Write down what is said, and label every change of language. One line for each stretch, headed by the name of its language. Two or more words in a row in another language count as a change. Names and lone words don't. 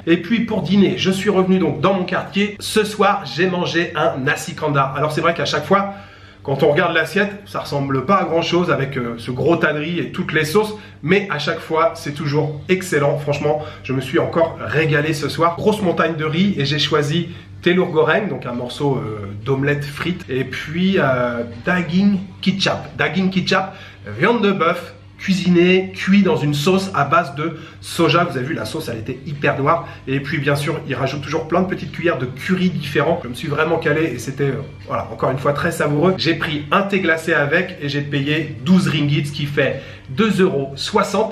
French: Et puis pour dîner, je suis revenu donc dans mon quartier. Ce soir, j'ai mangé un
Malay: nasi kandar.
French: Alors c'est vrai qu'à chaque fois, quand on regarde l'assiette, ça ressemble pas à grand chose avec ce gros tannerie et toutes les sauces, mais à chaque fois, c'est toujours excellent. Franchement, je me suis encore régalé ce soir. Grosse montagne de riz et j'ai choisi
Malay: telur goreng,
French: donc un morceau d'omelette frite, et puis
Malay: daging kicap. Daging kicap,
French: viande de bœuf, cuit dans une sauce à base de soja. Vous avez vu, la sauce elle était hyper noire. Et puis bien sûr, il rajoute toujours plein de petites cuillères de curry différents. Je me suis vraiment calé et c'était, voilà, encore une fois très savoureux. J'ai pris un thé glacé avec et j'ai payé 12 ringgits, ce qui fait 2,60 €.